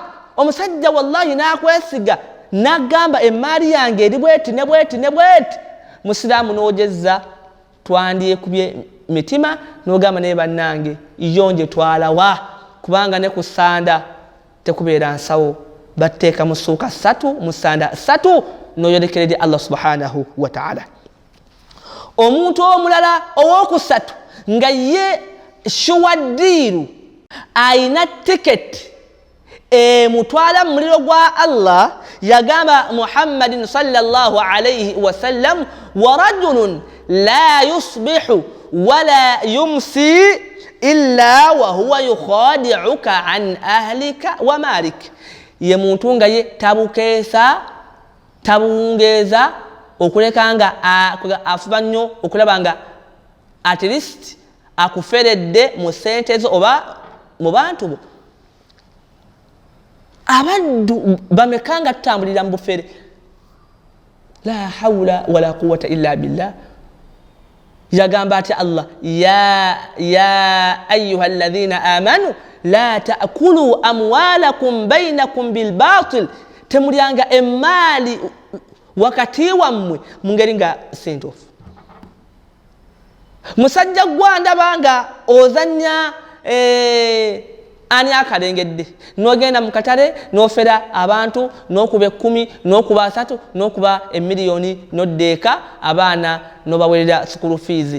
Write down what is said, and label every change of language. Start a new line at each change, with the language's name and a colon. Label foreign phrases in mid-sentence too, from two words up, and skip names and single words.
Ganda: Omusajja wallahi n'akwesiga n'agamba emmaali yange eri bweti ne bweti ne bweti, musiraamu n'ogezza twandyekubye mitima n'ogamba naye bannange yonje twalawa, kubanga ne ku ssanda tekubeera nsawo, batteeka mu ssuuka 3 mu ssanda 3 n'oyolekeredde Allah
Arabic: سبحانه وتعالى.
Ganda: Omuntu omulala ow'okusatu nga ye shuwaddiiru ayina tiketi emutwala mu muliro gwa Allah, yagamba Muhammadin
Arabic: صلى الله عليه وسلم, ورجل لا يصبح ولا يمسي إلا وهو يخادعك عن أهلك ومالك.
Ganda: Ye muntu nga ye tabukeesa tabungeeza okuleka nga afuba nnyo okulaba nga
English: at least
Ganda: akuferedde mu sente zo oba mu bantu bo. Abaddu bameka nga tutambulira mu bufere,
Arabic: لا حول ولا قوة إلا بالله.
Ganda: Yagamba ati Allah,
Arabic: يا أيها الذين آمنوا لا تأكلوا أموالكم بينكم بالباطل,
Ganda: temulyanga emmaali wakati wammwe mu ngeri nga sintuufu. Musajja gwandaba nga ozannya ani akalengedde, n'ogenda mu katale n'ofera abantu n'okuba 10 n'okuba 3 n'okuba emiliyoni n'oddeeka abaana n'obawerera
English: school fees.